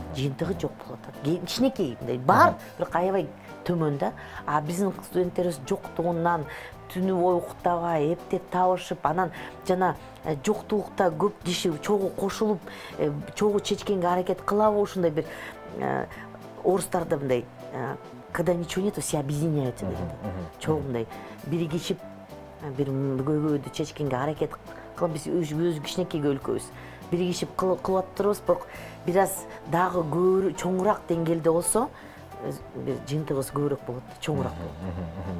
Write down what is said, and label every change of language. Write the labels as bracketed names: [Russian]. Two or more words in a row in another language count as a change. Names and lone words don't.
[Kyrgyz] Жыйынтыгы жок болуп атат. Кичинекей мындай бар, бирок аябай төмөн да. А биздин студенттерибиз жоктугунан түнү бою уктабай, эптеп табышып, анан жана жоктуулукта көп киши чогуу кошулуп, чогуу чечкенге аракет кылабы, ушундай бир орустарда мындай, [Russian] когда ничего нету, все объединяются дегенде. [Kyrgyz] Чогуу мындай биригишип, бир көйгөйдү чечкенге аракет кылып, биз өз кичинекей өлкөбүз. Биригишип кылып атырбыз, бирок бир аз дагы чоңураак деңгээлде болсо, жыйынтыгыбыз көбүрөөк болот, чоңураак болот.